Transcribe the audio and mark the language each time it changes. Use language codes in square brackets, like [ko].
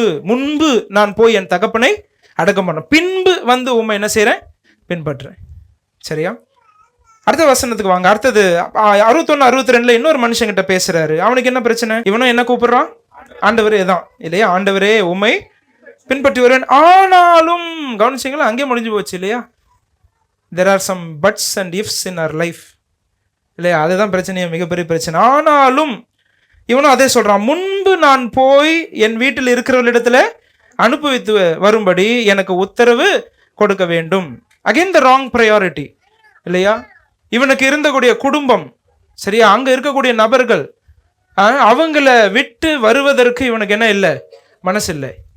[ta] முன்பு நான் போய் என் தகப்பனை அடக்கம் பண்ண, பின்பு வந்து உண்மை என்ன செய்யறேன், பின்பற்றுறேன். சரியா? அடுத்த வசனத்துக்கு வாங்க. அடுத்தது 61, 62 இன்னொரு மனுஷங்கிட்ட பேசுறாரு. அவனுக்கு என்ன பிரச்சனை? இவனும் என்ன கூப்பிடுறான், ஆண்டவரே தான் இல்லையா? ஆண்டவரே உம்மை பின்பற்றி வருவேன். ஆனாலும் கவனிச்சிங்களா, அங்கே முடிஞ்சு போச்சு இல்லையா? [en] there are some buts and ifs in our life [ta] இல்லையா? அதுதான் பிரச்சனையே, மிகப்பெரிய பிரச்சனை. ஆனாலும் இவனும் அதே சொல்றான், முன்பு நான் போய் என் வீட்டில் இருக்கிறவர்களிடத்துல அனுபவித்து வரும்படி எனக்கு உத்தரவு கொடுக்க வேண்டும். [en] again the wrong priority [ta] இல்லையா? இவனுக்கு இருந்தக்கூடிய குடும்பம், சரியா, அங்க இருக்கக்கூடிய நபர்கள், அவங்கள விட்டு வருவதற்கு இவனுக்கு என்ன இல்லை, மனசு இல்லை.